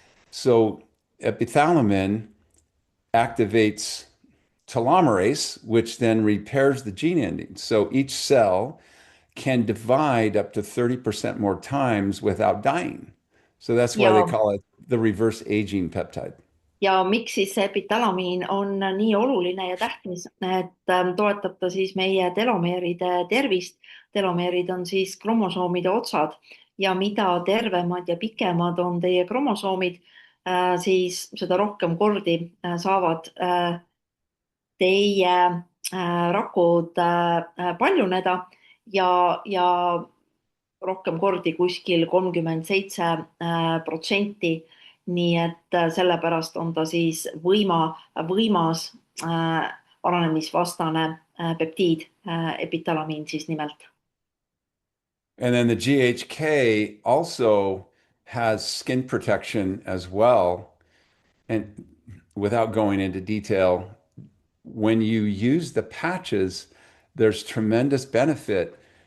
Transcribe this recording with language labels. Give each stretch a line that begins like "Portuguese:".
English: So epithalamin activates telomerase, which then repairs the gene ending. So each cell can divide up to 30% more times without dying. So that's why they call it the reverse aging peptide.
Estonian: Ja miks siis see epitalamiin on nii oluline ja tähtis, et toetab ta siis meie telomeeride tervist. Telomeerid on siis kromosoomide otsad ja mida tervemad ja pikemad on teie kromosoomid, siis seda rohkem kordi saavad teie rakud paljuneda ja rohkem kordi kuskil 37%. Nii et sellepärast on ta siis võimas vananemisvastane peptiid, epitalamiin siis nimelt.
English: And then the GHK also has skin protection as well. And without going into detail, when you use the patches, there's tremendous benefit.